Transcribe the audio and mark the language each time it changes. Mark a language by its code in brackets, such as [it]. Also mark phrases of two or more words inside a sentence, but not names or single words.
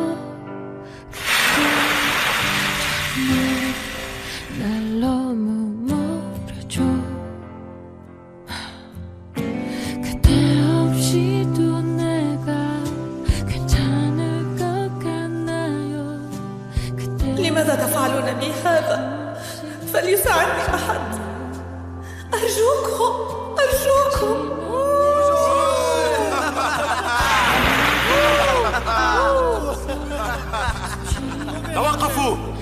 [ko] 그때 날 너무 모르죠. 그때 없이도 내가 괜찮을 것 같나요? [ar] لماذا تفعلون بي هذا؟ فليساعدني أحد، أرجوكم أرجوكم. توقفوا!